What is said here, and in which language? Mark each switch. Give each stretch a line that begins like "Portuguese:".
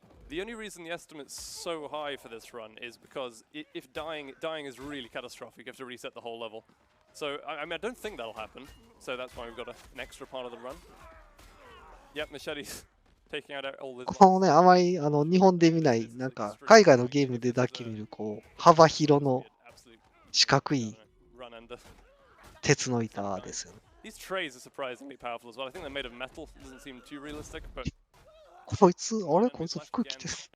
English: The only reason the estimate's so high for this run is because if dying is really catastrophic, you have to reset the whole level. So, I mean, I don't think that'll happen. So that's why we've got an extra part of the run. Yep, Machete's taking out all the...
Japanese: このね、あまり日本で見ない、なんか海外のゲームでだけ見る、こう、幅広の四角い鉄の板ですよね。
English: These trays are surprisingly powerful as well. I think they're made of metal. Doesn't seem too realistic, but...
Japanese: こいつ、あれこいつ服着てる。